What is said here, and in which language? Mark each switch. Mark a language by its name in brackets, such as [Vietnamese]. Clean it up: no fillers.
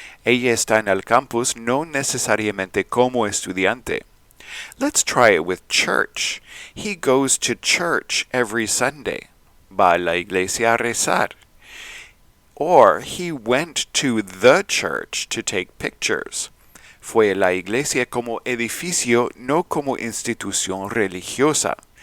[Spanish] Ella está en el campus no necesariamente como estudiante. [English] Let's try it with church. He goes to church every Sunday. [Spanish] Va a la iglesia a rezar. [English] Or he went to the church to take pictures. [Spanish] Fue a la iglesia como edificio, no como institución religiosa.